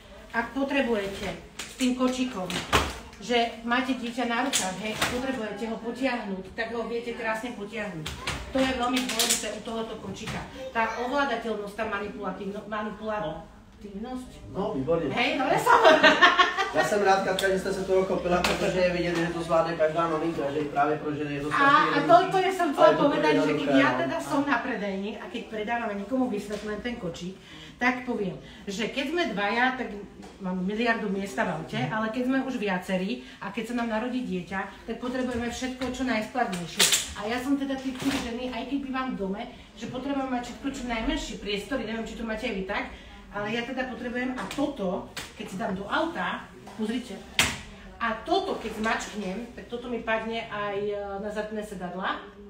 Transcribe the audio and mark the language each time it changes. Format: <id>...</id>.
<sk>Ak potrebujete s tým kočíkom, že máte dieťa na rukách, hej, a potrebujete ho potiahnuť, tak ho viete krásne potiahnuť. To je veľmi dôležité u tohoto kočíka. Tá ovládateľnosť, tá manipulatívnosť.</sk> <cs>No, výborně.</cs> <sk>Hej, dobre som.</sk> <cs>Já jsem rád, Katka, že jste se toho chopila, protože je vidět, že to zvládne každá maminka, že právě pro ženy je to strašně jednoduché.</cs> <sk>A to som chcela povedať, že keď ja teda som na predajni a keď predávame niekomu vysvetľujem ten kočík, tak poviem, že keď sme dvaja, tak mám miliardu miesta v aute, ale keď sme už viacerí a keď sa nám narodí dieťa, tak potrebujeme všetko čo najskladnejšie. A ja som teda typ ženy, aj keď bývam v dome, že potrebujem mať všetko čo najmenšie priestory, neviem, či to máte aj vy tak, ale ja teda potrebujem a toto, keď si dám do auta, pozrite, a toto keď zmačknem, tak toto mi padne aj na zadné sedadla.</sk>